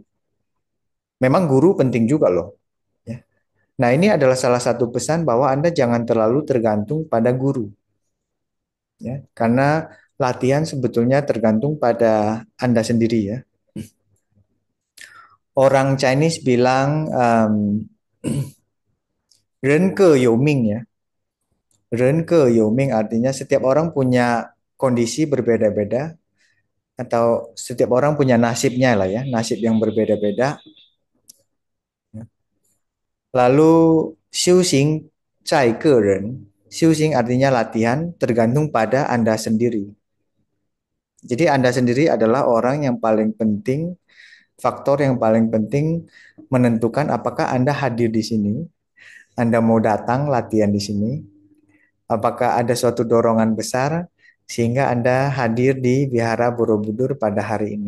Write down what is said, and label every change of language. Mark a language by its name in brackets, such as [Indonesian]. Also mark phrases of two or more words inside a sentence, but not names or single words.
[Indonesian] Memang guru penting juga loh. Ya. Nah, ini adalah salah satu pesan bahwa Anda jangan terlalu tergantung pada guru. Ya, karena latihan sebetulnya tergantung pada Anda sendiri ya. Orang Chinese bilang [Chinese] 人各有命 [Indonesian] ya. [Chinese] 人各有命 [Indonesian] artinya setiap orang punya kondisi berbeda-beda atau setiap orang punya nasibnya lah ya, nasib yang berbeda-beda. Lalu [Chinese] 修行在个人, [Indonesian] 修行 artinya latihan tergantung pada Anda sendiri. Jadi Anda sendiri adalah orang yang paling penting, faktor yang paling penting menentukan apakah Anda hadir di sini, Anda mau datang latihan di sini, apakah ada suatu dorongan besar sehingga Anda hadir di Wihara Borobudur pada hari ini.